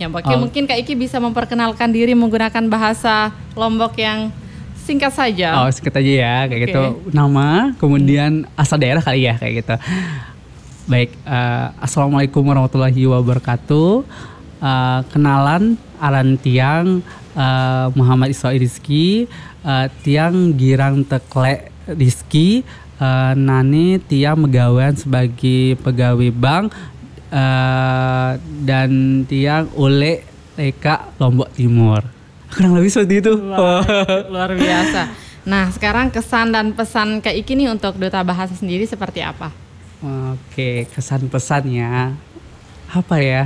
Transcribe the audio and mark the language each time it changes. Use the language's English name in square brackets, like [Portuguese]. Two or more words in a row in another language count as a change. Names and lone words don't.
[Indonesian] Mungkin Kak Iki bisa memperkenalkan diri menggunakan bahasa Lombok yang singkat saja. Singkat aja ya, kayak gitu. Nama, kemudian asal daerah kali ya, kayak gitu. [Arabic] Baik, السلام عليكم ورحمة الله وبركاته. [Indonesian] Kenalan, [Sasak] aran tiang Muhammad Isra Rizki, tiang girang tekle Rizki, nani tiang megawean [Indonesian] sebagai pegawai bank, dan [Sasak] tiang oleh Eka Lombok Timur. [Indonesian] Kurang lebih seperti itu. Luar biasa. Nah, sekarang kesan dan pesan Kak Iki nih untuk Duta Bahasa sendiri seperti apa? Oke, kesan pesannya apa ya?